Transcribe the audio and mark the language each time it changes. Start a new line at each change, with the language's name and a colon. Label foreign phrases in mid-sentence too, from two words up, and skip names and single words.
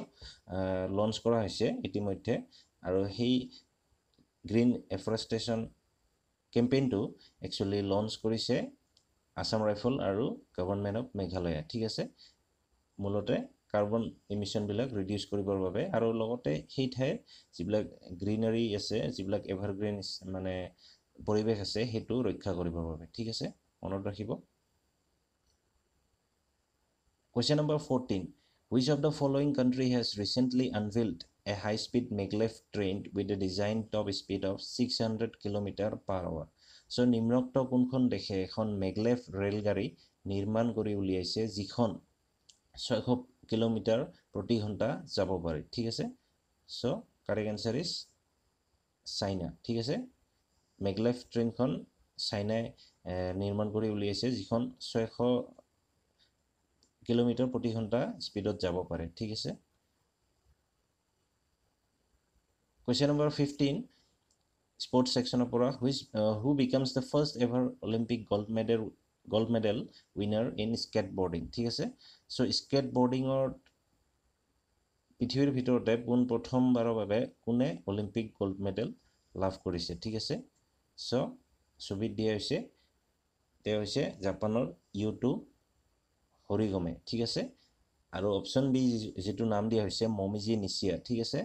Assamese: লঞ্চ কৰা হৈছে ইতিমধ্যে আৰু সেই
English: green afforestation campaign
Assamese: একচুৱেলি লঞ্চ কৰিছে আসাম ৰাইফল আৰু গভৰ্ণমেণ্ট অফ মেঘালয় ঠিক আছে মূলতে
English: carbon emissions
Assamese: ৰিডিউচ কৰিবৰ বাবে আৰু লগতে সেই ঠাইৰ যিবিলাক গ্ৰীনাৰী আছে যিবিলাক এভাৰগ্ৰীন মানে পৰিৱেশ আছে সেইটো ৰক্ষা কৰিবৰ বাবে ঠিক আছে মনত ৰাখিব
English: Question number 14 Which of the following country has recently unveiled a high-speed maglev train with a design top speed of 600 km/h so
Assamese: নিম্নোক্ত কোনখন দেশে এখন মেগলেভ ৰেলগাড়ী নিৰ্মাণ কৰি উলিয়াইছে যিখন 600 কিলোমিটাৰ প্ৰতি ঘণ্টা যাব পাৰে ঠিক আছে
English: So correct answer is China
Assamese: ঠিক আছে
English: maglev train
Assamese: চাইনাই নিৰ্মাণ কৰি উলিয়াইছে যিখন 600 কিলোমিটাৰ প্ৰতি ঘণ্টা স্পীডত যাব পাৰে ঠিক আছে
English: Question number 15 sports section of who becomes the first ever Olympic gold gold medal winner in skateboarding
Assamese: ঠিক আছে সো skateboardingৰ পৃথিৱীৰ ভিতৰতে পোন প্ৰথমবাৰৰ বাবে কোনে
English: Olympic gold medal
Assamese: লাভ কৰিছে ঠিক আছে সো ছবিত দিয়া হৈছে তেওঁ হৈছে জাপানৰ ইউটো হৰিগমে ঠিক আছে আৰু
English: option B
Assamese: যেটো নাম দিয়া হৈছে মমিজি নিচিয়া ঠিক আছে